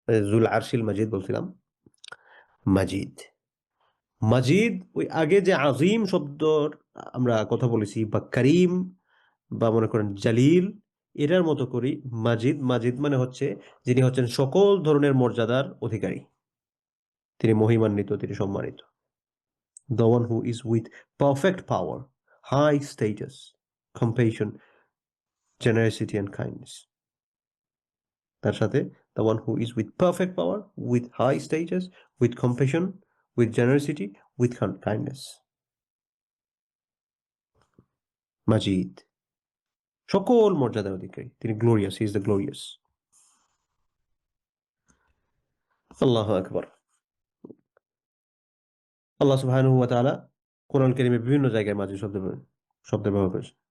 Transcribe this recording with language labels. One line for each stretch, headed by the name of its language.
Bangla: যুল আরশিল মাজিদ বলছিলাম। মাজিদ। মাজিদ ওই আগে যে আজিম শব্দর আমরা কথা বলেছি, বা করিম, বা মনে করেন জালিল, এটার মতো করি মাজিদ। মাজিদ মানে হচ্ছে যিনি হচ্ছেন সকল ধরনের মর্যাদার অধিকারী। তিনি মহিমান্বিত, তিনি সম্মানিত।
English: The one who is with perfect power, high status, compassion, generosity and kindness.
Bangla: তার সাথে
English: the one who is with perfect power, with high status, with compassion, with generosity, with kindness.
Bangla: মাজিদ, সকল মর্যাদার অধিকারী, তিনি glorious,
English: He is the glorious.
Arabic: আল্লাহু আকবার।
Bangla: আল্লাহ সুবহানাহু ওয়া তাআলা কোরআন কারীমে বিভিন্ন জায়গায় মাজিদ শব্দ ব্যবহার করেছেন।